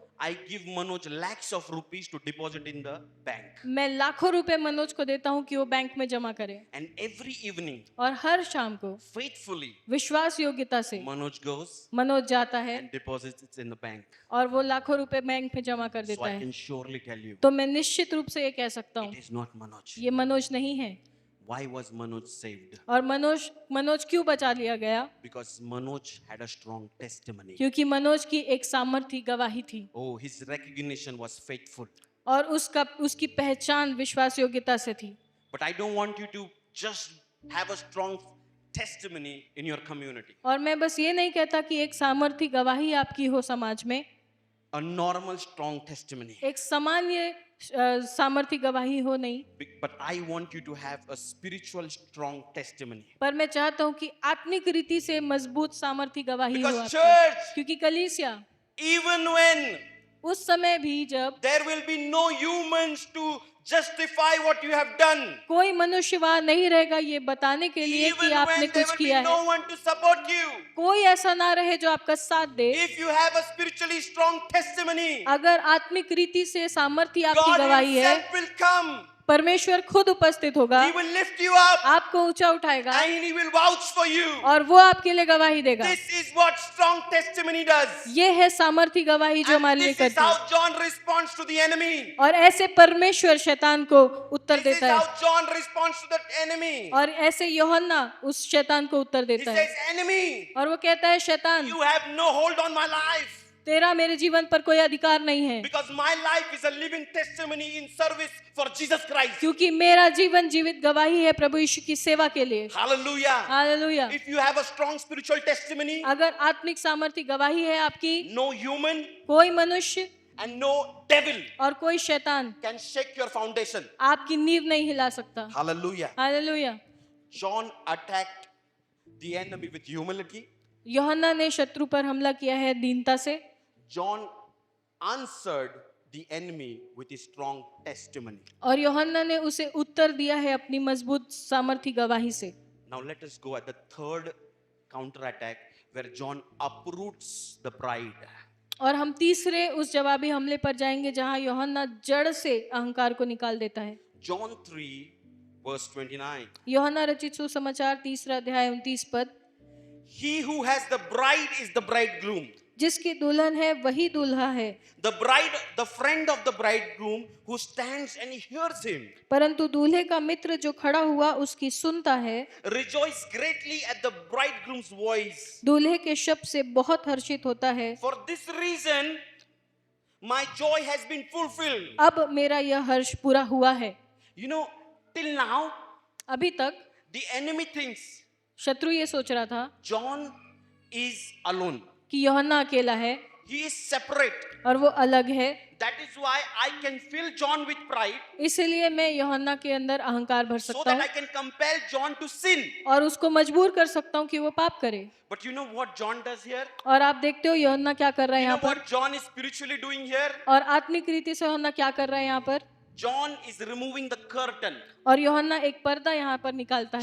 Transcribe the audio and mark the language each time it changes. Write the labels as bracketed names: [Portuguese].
[English] I give Manoj lakhs of rupees to deposit in the bank. [Hindi] मैं लाखों रुपए मनोज को देता हूँ कि वो बैंक में जमा करे। [English] And every evening, [Hindi] और हर शाम को [English] faithfully, [Hindi] विश्वास योग्यता से [English] Manoj goes [Hindi] मनोज जाता है [English] and deposits it in the bank. [Hindi] और वो लाखों रुपए बैंक में जमा कर [English] So [Hindi] देता [English] I [Hindi] है। [English] can surely tell you, [Hindi] तो मैं निश्चित रूप से ये कह सकता हूँ [English] it is not Manoj. [Hindi] ये मनोज नहीं है। [English] Why was Manoj saved? [Hindi] और मनोज क्यों बचा लिया गया? [English] Because Manoj had a strong testimony. [Hindi] क्योंकि मनोज की एक सामर्थी गवाही थी [English] Oh, his recognition was faithful. [Hindi] और उसकी पहचान विश्वास योग्यता से थी। [English] But I don't want you to just have a strong testimony in your community. [Hindi] और मैं बस ये नहीं कहता कि एक सामर्थी गवाही आपकी हो समाज में, [English] A normal strong testimony. [Hindi] एक सामान्य सामर्थी गवाही हो नहीं, [English] But I want you to have a spiritual strong testimony. [Hindi] पर मैं चाहता हूँ कि आत्मिक रीति से मजबूत सामर्थी गवाही हो [English] Because [Hindi] आपकी। [English] church, [Hindi] क्योंकि कलीसिया [English] even when [Hindi] उस समय भी जब [English] there will be no humans to justify what you have done, [Hindi] कोई मनुष्य वहाँ नहीं रहेगा ये बताने के लिए [English] even [Hindi] कि आपने [English] when there [Hindi] कुछ [English] will be [Hindi] किया है, [English] no one to support you, [Hindi] कोई ऐसा ना रहे जो आपका साथ दे, [English] if you have a spiritually strong testimony, [Hindi] अगर आत्मिक रीति से सामर्थ्य आपकी [English] God [Hindi] गवाही है, [English] himself will come. [Hindi] परमेश्वर खुद उपस्थित होगा, [English] He will lift you up [Hindi] आपको ऊंचा उठाएगा [English] and he will vouch for you. [Hindi] और वो आपके लिए गवाही देगा। [English] This is what strong testimony does. [Hindi] ये है सामर्थी गवाही जो [English] And [Hindi] हमारे लिए [English] this is [Hindi] करती है। [English] how John responds to the enemy. [Hindi] और ऐसे परमेश्वर शैतान को उत्तर [English] This is [Hindi] देता है [English] how John responds to the enemy. [Hindi] और ऐसे यूहन्ना उस शैतान को उत्तर [English] He [Hindi] देता [English] says, [Hindi] है [English] enemy, [Hindi] और वो कहता है शैतान [English] you have no hold on my life. [Hindi] तेरा मेरे जीवन पर कोई अधिकार नहीं है, [English] Because my life is a living testimony in service for Jesus Christ. [Hindi] क्योंकि मेरा जीवन जीवित गवाही है प्रभु यीशु की सेवा के लिए। [English] Hallelujah. [Hindi] Hallelujah. [English] If you have a strong spiritual testimony, [Hindi] अगर आत्मिक सामर्थ्य गवाही है आपकी, [English] no human [Hindi] कोई मनुष्य [English] and no devil [Hindi] और कोई शैतान [English] can shake your foundation. [Hindi] आपकी नींव नहीं हिला सकता। [English] Hallelujah. [Hindi] Hallelujah. [English] John attacked the enemy with humility. [Hindi] यूहन्ना ने शत्रु पर हमला किया है दीनता से। [English] John answered the enemy with his strong testimony. [Hindi] और यूहन्ना ने उसे उत्तर दिया है अपनी मजबूत सामर्थी गवाही से। [English] Now let us go at the third counter attack where John uproots the pride. [Hindi] और हम तीसरे उस जवाबी हमले पर जाएंगे जहां यूहन्ना जड़ से अहंकार को निकाल देता है। [English] John 3 verse 29. [Hindi] यूहन्ना रचित सुसमाचार 3 अध्याय 29 पद। [English] He who has the bride is the bridegroom. [Hindi] जिसकी दुल्हन है वही दूल्हा है, [English] The bride, the friend of the bridegroom who stands and hears him, [Hindi] परंतु दूल्हे का मित्र जो खड़ा हुआ उसकी सुनता है, [English] rejoice greatly at the bridegroom's voice. [Hindi] दूल्हे के शब्द से बहुत हर्षित होता है। [English] For this reason, my joy has been fulfilled. [Hindi] अब मेरा यह हर्ष पूरा हुआ है। [English] You know, till now, [Hindi] अभी तक [English] the enemy thinks [Hindi] शत्रु ये सोच रहा था [English] John is alone. [Hindi] कि यूहन्ना अकेला है [English] He is separate. [Hindi] और वो अलग है, [English] That is why I can fill John with pride [Hindi] इसलिए मैं यूहन्ना के अंदर अहंकार भर [English] so [Hindi] सकता [English] that I [Hindi] हूँ [English] can compel John to sin. [Hindi] और उसको मजबूर कर सकता हूँ कि वो पाप करे। [English] But you know what John does here? [Hindi] और आप देखते हो यूहन्ना क्या कर रहा है [English] You know [Hindi] यहाँ पर, [English] what John is spiritually doing here? [Hindi] और आत्मिक रीति से यूहन्ना क्या कर रहा है यहाँ पर। [English] John is removing the curtain. [Hindi] और यूहन्ना एक पर्दा यहाँ पर निकालता है